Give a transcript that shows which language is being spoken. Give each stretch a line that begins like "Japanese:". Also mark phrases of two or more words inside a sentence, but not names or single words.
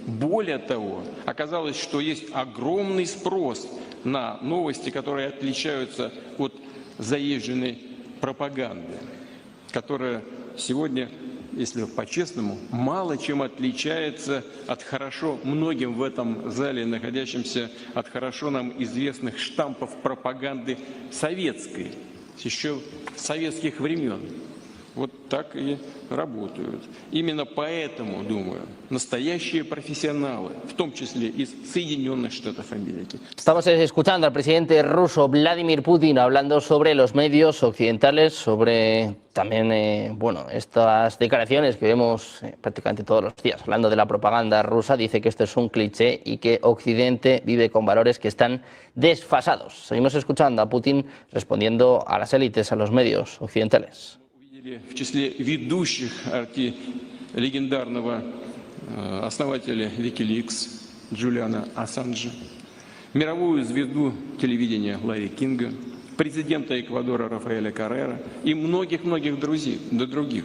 Russian: Более того, оказалось, что есть огромный спрос на новости, которые отличаются от заезженной пропаганды, которая сегодня, если по-честному, мало чем отличается от хорошо многим в этом зале находящимся, от хорошо нам известных штампов пропаганды советской, еще советских времен. Вот так и работают. Именно поэтому, думаю, настоящие профессионалы, в том числе из Соединенных Штатов Америки.
Spanish: Estamos escuchando al presidente ruso Vladimir Putin hablando sobre los medios occidentales, sobre también, bueno, estas declaraciones que vemos prácticamente todos los días. Hablando de la propaganda rusa, dice que esto es un cliché y que Occidente vive con valores que están desfasados. Seguimos escuchando a Putin respondiendo a las élites, a los medios occidentales.
Russian: В числе ведущих легендарного основателя Wikileaks Джулиана Ассанжа, мировую звезду телевидения Ларри Кинга, президента Эквадора Рафаэля Каррера и многих-многих других.